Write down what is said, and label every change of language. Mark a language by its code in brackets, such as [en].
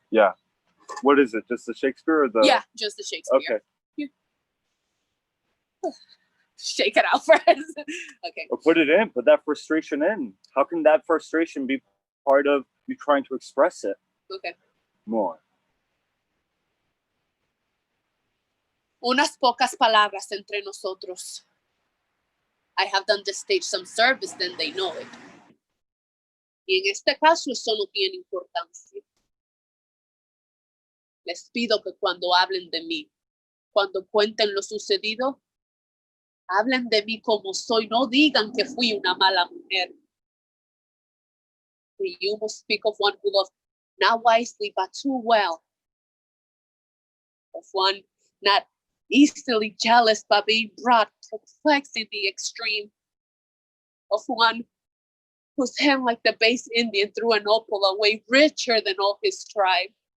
[en] Yeah. What is it? Just the Shakespeare or the? Yeah, just the Shakespeare. Okay. Yeah. Shake it out first. Okay. Or put it in. Put that frustration in. How can that frustration be part of you trying to express it? Okay. More. [es] Unas pocas palabras entre nosotros. [en] I have done the stage some service, then they know it. [es] Y en este caso eso no tiene importancia. Les pido que cuando hablen de mí, cuando cuenten lo sucedido, hablen de mí como soy, no digan que fui una mala mujer. [en] For you must speak of one who loved not wisely but too well. Of one not easily jealous but being brought perplexed in the extreme. Of one whose hand like the base Indian threw an opal away richer than all his tribe.